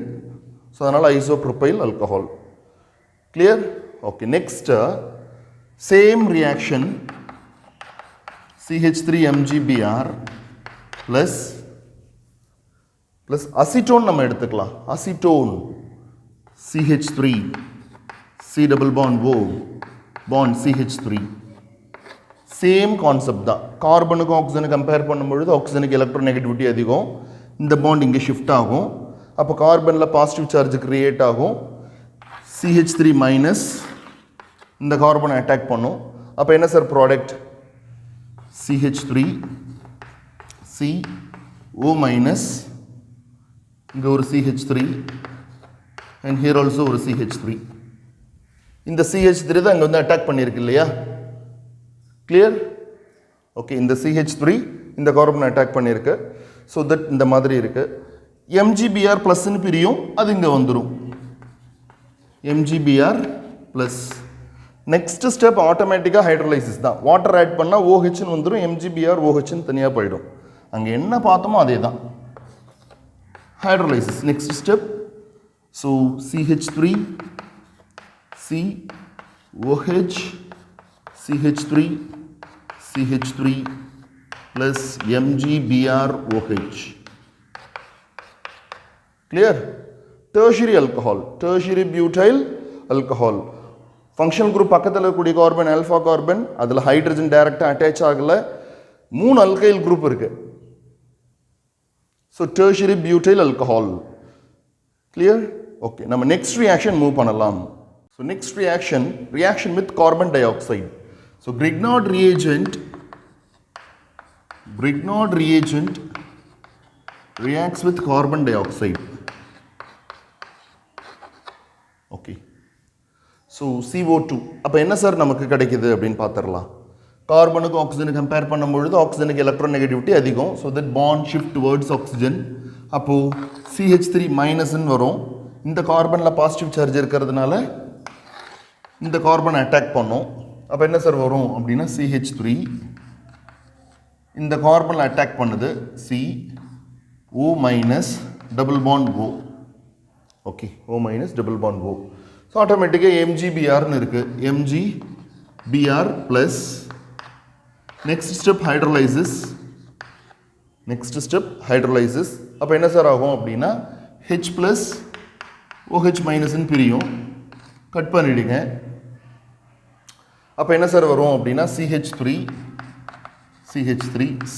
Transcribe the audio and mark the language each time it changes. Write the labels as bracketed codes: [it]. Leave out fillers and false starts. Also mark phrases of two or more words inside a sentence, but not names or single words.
[en] ஸோ அதனால் isopropyl alcohol. clear? okay. next same reaction CH3MgBr plus அசிட்டோன் [ta] நம்ம எடுத்துக்கலாம். [en] அசிட்டோன் CH3 C double bond O bond CH3. same concept தான். [ta] கார்பனுக்கு ஆக்சிஜனுக்கு கம்பேர் பண்ணும்பொழுது ஆக்சிஜனுக்கு எலக்ட்ரோநெகட்டிவிட்டி அதிகம். இந்த பாண்ட் இங்கே ஷிஃப்ட் ஆகும். அப்போ கார்பனில் [en] positive charge create [ta] ஆகும். CH3 மைனஸ் இந்த கார்பனை அட்டாக் பண்ணும். அப்போ என்ன சார் ப்ராடக்ட்? CH3 CO minus, இங்கே ஒரு CH3 [en] and here also [ta] ஒரு CH3. இந்த CH3 தான் இங்கே வந்து அட்டாக் பண்ணியிருக்கு இல்லையா? [en] clear? okay. [ta] இந்த CH3 இந்த கார்பனை அட்டாக் பண்ணியிருக்கு. [en] so that [ta] இந்த மாதிரி இருக்கு. MgBr ப்ளஸ்ன்னு பிரியும், அது இங்கே வந்துடும். MgBr ப்ளஸ். [en] next step automatically hydrolysis தான். water add [ta] பண்ணால் OHன்னு வந்துடும், MgBr OHன்னு தனியாக போயிடும். அங்கே என்ன பார்த்தோமோ அதே தான் ஹைட்ரோலைசிஸ். [en] next step. so CH3 COH CH3 CH3 plus MgBrOH. Clear? Tertiary alcohol, tertiary butyl alcohol. Functional group [ta] பக்கத்துல இருக்கக்கூடிய கார்பன் ஆல்பா கார்பன், அதுல ஹைட்ரஜன் டைரக்டா அட்டாச் ஆகல, 3 [en] alkyl group [ta] இருக்கு. [en] So tertiary butyl alcohol. Clear? Okay, நம்ம next reaction move பண்ணலாம். So next reaction with carbon dioxide. So Grignard reagent reacts with carbon dioxide. Okay. So CO2. [ta] அப்ப என்ன சார் நமக்கு கிடைக்குது அப்படினு பார்த்தறலாம். கார்பனுக்கு ஆக்ஸிஜனுக்கு கம்பேர் பண்ணும்போது ஆக்ஸிஜனுக்கு எலக்ட்ரோநெகட்டிவிட்டி அதிகம். [en] So that bond shift towards oxygen. [ta] அப்போ CH3 மைனஸ்னு வரும். இந்த கார்பன்ல பாசிட்டிவ் சார்ஜ் இருக்கிறதுனால இந்த கார்பனை அட்டாக் பண்ணும். அப்ப என்ன சார் வரும் அப்படினா CH3 இந்த கார்பன்ல அட்டாக் பண்ணுது, [en] C O minus double bond O. Okay, O minus double bond O. So automatically MgBr [ta] னு இருக்கு. [en] MgBr plus next step hydrolysis. [ta] அப்ப என்ன சார் ஆகும் அப்படினா H plus OH minus னு பிரியும். கட் பண்ணிடுங்க. அப்ப என்ன சார் வரும் அப்படினா CH3 C.